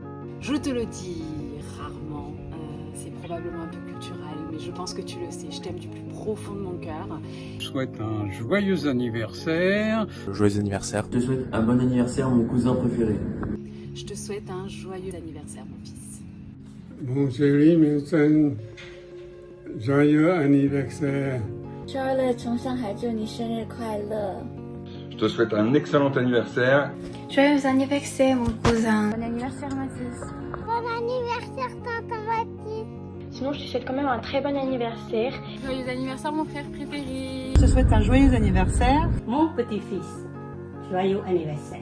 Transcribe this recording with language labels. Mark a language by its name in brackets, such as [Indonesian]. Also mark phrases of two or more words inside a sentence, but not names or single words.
[French] Je te le dis rarement, c'est probablement un peu culturel, mais je pense que tu le sais, je t'aime du plus profond de mon cœur. Je souhaite un joyeux anniversaire. Joyeux anniversaire. Je te souhaite un bon anniversaire, mon cousin préféré. Je te souhaite un joyeux anniversaire, mon fils. Mon chéri Milton, joyeux anniversaire. [Chinese] Charlotte 从上海祝你生日快乐。 [French] Je te souhaite un excellent anniversaire. Joyeux anniversaire, mon cousin. Bon anniversaire, Mathis. Bon anniversaire, tante Mathis. Sinon, je te souhaite quand même un très bon anniversaire. Joyeux anniversaire, mon frère préféré. Je te souhaite un joyeux anniversaire. Mon petit-fils, joyeux anniversaire.